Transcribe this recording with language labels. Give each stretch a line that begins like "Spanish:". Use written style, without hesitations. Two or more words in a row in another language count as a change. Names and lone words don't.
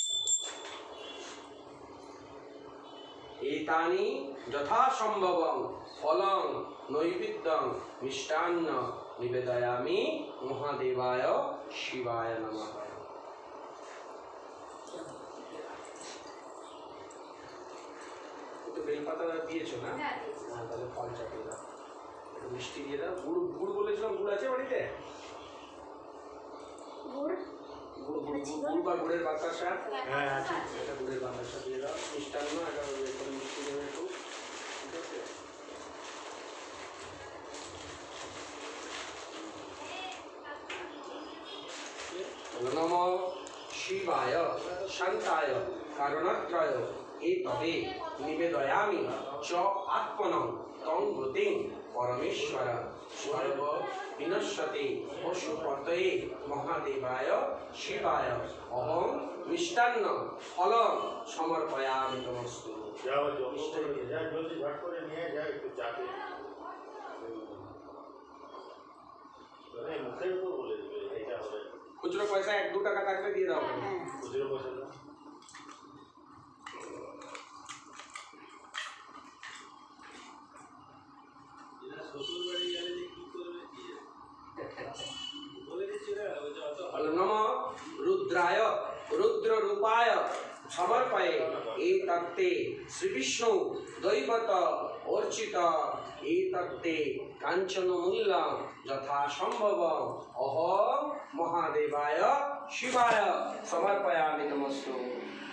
Sanskrit: एतानि यथासम्भवं फलं नैवेद्यं मिष्टान्न निवेदयामि महादेवाय शिवाय नमः।
Bangla: তো বেলপাতা দিয়েছো না? হ্যাঁ তাহলে ফল চাপিয়ে দাও, একটু মিষ্টি দিয়ে দাও। গুড় গুড় বলেছিলাম, গুড় আছে বাড়িতে? গুড় গুড় গুড় গুড় বা গুড়ের বাতাসা? হ্যাঁ আছে, এটা গুড়ের বাতাসা দিয়ে দাও। মিষ্টান্ন এটা করে মিষ্টি দেবে একটু, ঠিক আছে?
Sanskrit: नमो शिवाय शांताय कारणत्रय एतदे निवेदयामि च आत्मनं तं गतिं परमेश्वर सर्व विनश्यते पशुपतये महादेवाय शिवाय अहं मिष्टान्न फलं समर्पयामि तमस्तु।
Bangla: খুচরো পয়সা 1-2 টাকা থাকলে দিয়ে দাও। খুচরো পয়সা দাও। এরা শ্বশুর বাড়ি গেলে কি করবে দিয়ে বলে দিছিল ওই যে অত
Sanskrit: नम रुद्राय रुद्र रूपाय समर्पये एतत्ते श्री विष्णु दैवत अर्चित एतत्ते कांचन मूल्य यथा संभव अहं महादेवाय शिवाय समर्पयामि नमस्तु।